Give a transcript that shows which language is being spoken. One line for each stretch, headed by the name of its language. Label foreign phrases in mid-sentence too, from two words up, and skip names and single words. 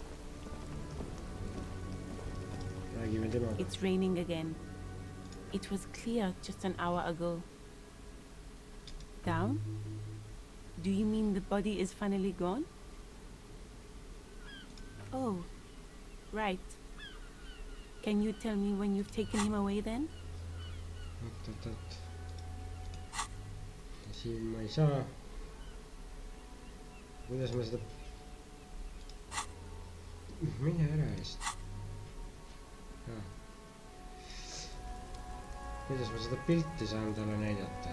Estonian: Räägime temaga.
English: It's raining again. It was clear just an hour ago. Down? Do you mean the body is finally gone? Oh, right. Can you tell me when you've taken him away then?
Estonian: Oot. Siin ma ei saa. Kuidas ma seda... Mine ära eest. Kuidas ma seda pilti saan talle näidata?